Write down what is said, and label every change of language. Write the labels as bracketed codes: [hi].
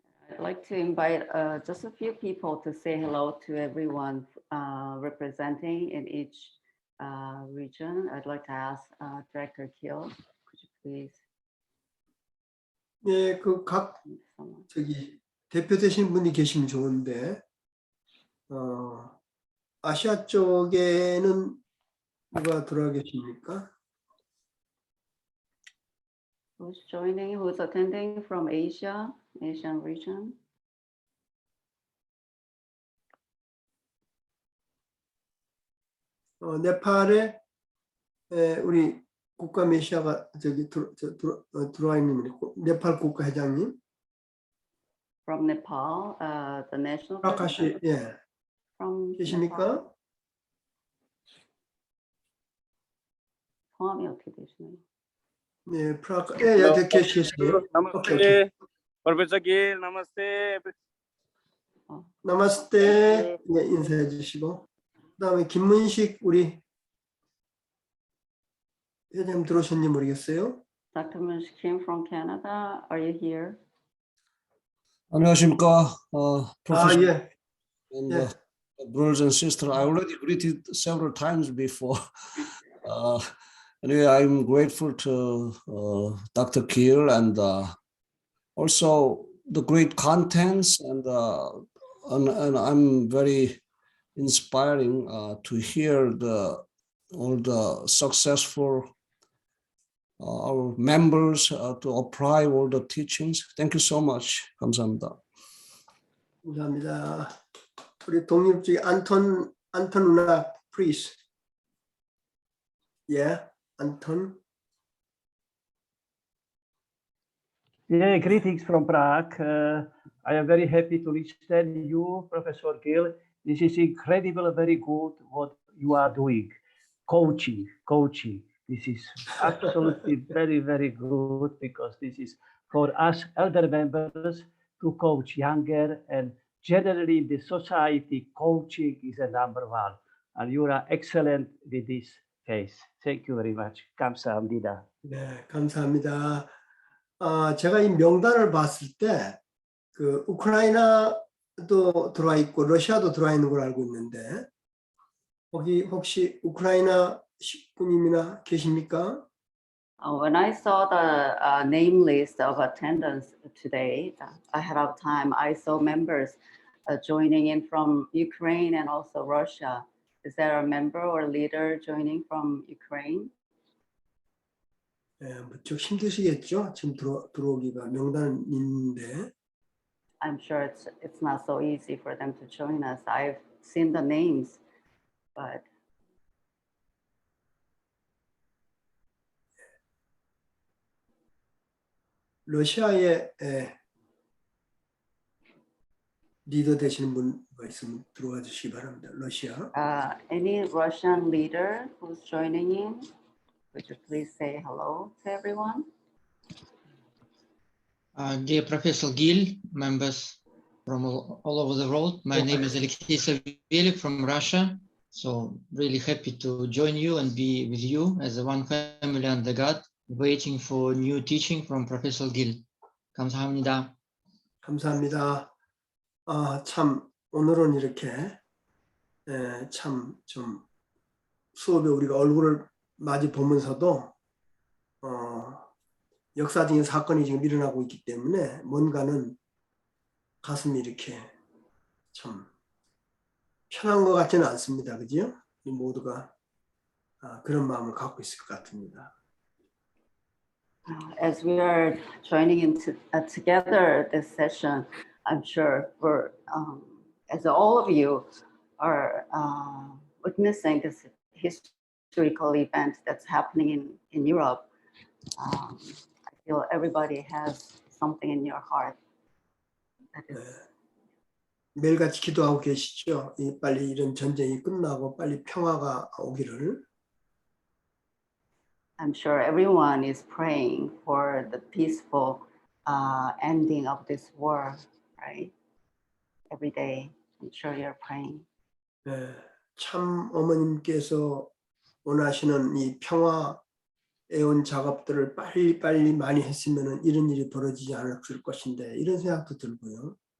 [en] I'd like to invite just a few people to say hello to everyone representing in each region. I'd like to ask Director Kiel, could you please? [ko] 예, 그 각 대표되신 분이 계시면 좋은데 아시아 쪽에는 누가 들어와 계십니까? [en] Who's joining? Who's attending from Asia, Asian region? [ko] 네팔에 우리 국가 메시아가 들어와 있는 네팔 국가 회장님. [en] From Nepal, the national [ko] 프라카시 [en] president. [ko] 예. [en] From [ko] 계십니까? 성함이 어떻게 되시나요? 네, 프라카 예, 계시겠어요. [en] Namaste, Professor Gill. Namaste. [ko] 나마스테 네, 인사해 주시고 그다음에 김문식 우리 회장님 들어오셨는지 모르겠어요. [en] Dr. Munch Kim from Canada, are you here? [ko] 안녕하십니까, Professor 예. [en] and [ko] 예. [en] brothers and sisters. I already greeted several times before. Anyway, I'm grateful to Dr. Kiel and also the great contents and I'm very inspiring to hear all the successful our members to apply all the teachings. Thank you so much. [ko] 감사합니다. 감사합니다. 우리 독립주의 안톤 누나 [en] please. [ko] 예, 안톤. [en] Yeah, greetings from Prague. I am very happy to listen to you, Professor Gill. This is incredible, very good what you are doing. Coaching. This is absolutely very, very good because this is for us elder members to coach younger and generally in the society, coaching is a number one. And you are excellent with this case. Thank you very much. [ko] 감사합니다. 네, 감사합니다. 제가 이 명단을 봤을 때 그 우크라이나도 들어와 있고 러시아도 들어와 있는 걸 알고 있는데 거기 혹시 우크라이나 분이나 계십니까? [en] When I saw the name list of attendance today, ahead of time, I saw members joining in from Ukraine and also Russia. Is there a member or leader joining from Ukraine? [ko] 네, 무척 힘드시겠죠? 지금 들어오기가 명단은 있는데. [en] I'm sure it's not so easy for them to join us. I've seen the names, but [ko] 러시아의 리더 되시는 분가 있으면 들어와 주시기 바랍니다. 러시아. [en] any Russian leader who's joining in, would you please say hello to everyone? Dear Professor Gill, members from all over the world. My name is Alexey Savelik from Russia. So really happy to join you and be with you as a one family under God, waiting for new teaching from Professor Gil. [ko] 감사합니다. 감사합니다. 참 오늘은 이렇게 참 좀 수업에 우리가 얼굴을 마주 보면서도 역사적인 사건이 지금 일어나고 있기 때문에 뭔가는 가슴이 이렇게 참 편한 것 같지는 않습니다. 그죠? 이 모두가 그런 마음을 갖고 있을 것 같습니다. [en] As we are joining in together this session, I'm sure we're, as all of you are witnessing this historical event that's happening in Europe, I feel everybody has something in your heart. That is, [ko] 매일같이 기도하고 계시죠? 빨리 이런 전쟁이 끝나고 빨리 평화가 오기를. [en] I'm sure everyone is praying for the peaceful ending of this war, right? Every day, I'm sure you're praying. [ko] 참 어머님께서 원하시는 이 평화 애원 작업들을 빨리 많이 했으면 이런 일이 벌어지지 않았을 것인데 이런 생각도 들고요.